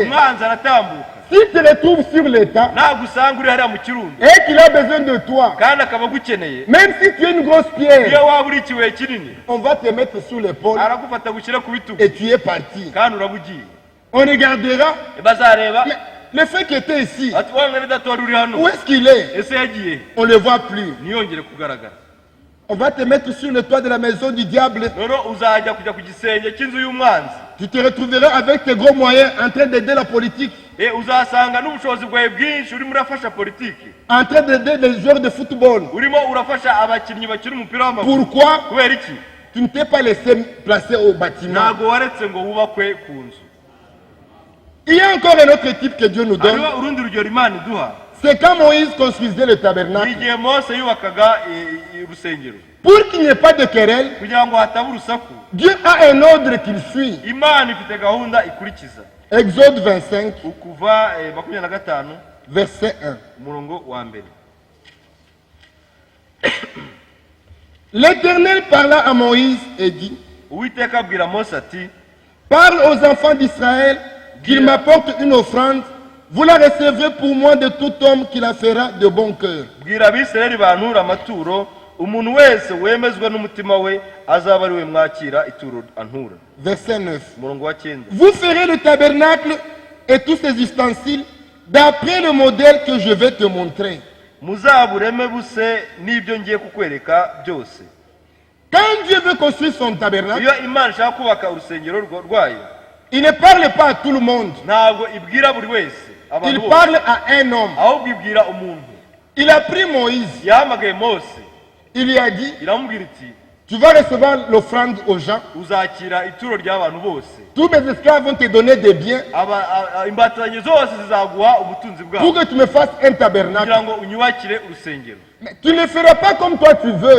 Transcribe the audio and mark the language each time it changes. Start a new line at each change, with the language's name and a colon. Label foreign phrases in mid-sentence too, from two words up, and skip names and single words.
Kinyarwanda: umwanzi aratambuka
French: Si tu le trouves sur l'état
Kinyarwanda: ntabwo usanga uri hariya mu kirundo
French: et qu'il a besoin de toi,
Kinyarwanda: kandi akaba agukeneye.
French: même si tu es une grosse pierre,
Kinyarwanda: iyo waba uri ikibuye kinini
French: on va te mettre sur l'épaule
Kinyarwanda: aragufata gushyira ku bitugu
French: et tu es parti.
Kinyarwanda: kandi uraba ugiye.
French: On regardera.
Kinyarwanda: bazareba
French: Mais le fait qu'il était ici,
Kinyarwanda: ati wa mwene data wari uri hano
French: où est-ce qu'il est?
Kinyarwanda: ese yagiye
French: On ne le voit plus.
Kinyarwanda: ntiyongere kugaragara.
French: On va te mettre sur le toit de la maison du diable.
Kinyarwanda: noneho uzajya kujya ku gisenge cy'inzu y'umwanzi.
French: Tu te retrouveras avec tes gros moyens en train d'aider la politique,
Kinyarwanda: uzasanga n'ubushobozi bwawe bwinshi urimo urafasha politiki,
French: en train d'aider les joueurs de football.
Kinyarwanda: urimo urafasha abakinnyi bakina umupira w'amaguru.
French: Pourquoi?
Kinyarwanda: kubera iki?
French: Tu ne t'es pas laissé placer au bâtiment.
Kinyarwanda: ntabwo waretse ngo wubakwe ku nzu.
French: Il y a encore un autre type que Dieu nous donne.
Kinyarwanda: hariho urundi rugero imana iduha.
French: C'est quand Moïse construisait le tabernacle.
Kinyarwanda: igihe mose yubakaga urusengero
French: Pour qu'il n'y ait pas de querelle,
Kinyarwanda: kugira ngo hataba urusaku,
French: Dieu a un ordre qu'il suit.
Kinyarwanda: imana ifite gahunda ikurikiza.
French: Exode 25,
Kinyarwanda: ukuva 25
French: verset 1.
Kinyarwanda: umurongo wa mbere.
French: L'Éternel parla à Moïse et dit,
Kinyarwanda: uwiteka abwira mose ati
French: parle aux enfants d'Israël qu'ils m'apportent une offrande. Vous la recevrez pour moi de tout homme qui la fera de bon cœur.
Kinyarwanda: bwira abisirayeli bantura amaturo, umuntu wese wemezwa n'umutima we azaba ari we mwakira ituro antura.
French: Verset 9.
Kinyarwanda: umurongo wa 9.
French: Vous ferez le tabernacle et tous ses ustensiles d'après le modèle que je vais te montrer.
Kinyarwanda: muzabureme buse n'ibyo ngiye kukwereka byose.
French: Quand Dieu veut construire son tabernacle,
Kinyarwanda: iyo imana ishaka kubaka urusengero rwayo,
French: il ne parle pas à tout le monde.
Kinyarwanda: ntabwo ibwira buri wese abantu
French: Il
Kinyarwanda: bose,
French: parle à un homme.
Kinyarwanda: ahubwo ibwira umuntu.
French: Il a pris Moïse.
Kinyarwanda: yahamagaye mose
French: Il lui a dit,
Kinyarwanda: iramubwira iti
French: tu vas recevoir l'offrande aux gens.
Kinyarwanda: uzakira ituro ry'abantu bose,
French: Tous mes esclaves vont te donner des biens
Kinyarwanda: imbatanyi zose zizaguha ubutunzi
French: pour
Kinyarwanda: bwabo
French: que tu me fasses un tabernacle.
Kinyarwanda: kugira ngo unyubakire urusengero.
French: Mais tu ne le feras pas comme toi tu veux.